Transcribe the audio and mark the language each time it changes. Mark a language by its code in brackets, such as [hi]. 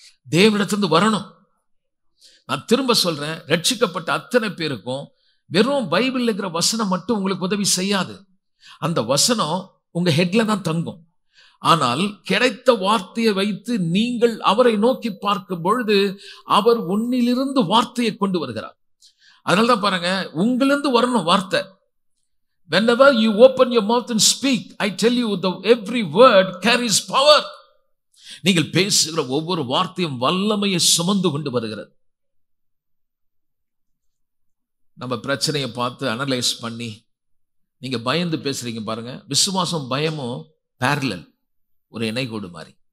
[ta] தேவனிடத்திலிருந்து வரணும். நான் திரும்ப சொல்றேன், ரட்சிக்கப்பட்ட அத்தனை பேருக்கும் வெறும் பைபிள் இருக்கிற வசனம் மட்டும் உங்களுக்கு உதவி செய்யாது. அந்த வசனம் உங்க ஹெட்ல தான் தங்கும். ஆனால் கிடைத்த வார்த்தையை வைத்து நீங்கள் அவரை நோக்கி பார்க்கும் பொழுது அவர் உன்னிலிருந்து வார்த்தையை கொண்டு வருகிறார். அதனால்தான் பாருங்க, உங்களிருந்து வரணும் வார்த்தை. [en] Whenever you open your mouth and speak, I tell you, every word carries power. [ta] நீங்கள் பேசுகிற ஒவ்வொரு வார்த்தையும் வல்லமையை சுமந்து கொண்டு வருகிறது. நம்ம பிரச்சனையை பார்த்து அனலைஸ் பண்ணி நீங்க பயந்து பேசுறீங்க பாருங்க. விசுவாசம் பயமும் parallel, ஒரு இணைகோடு மாதிரி.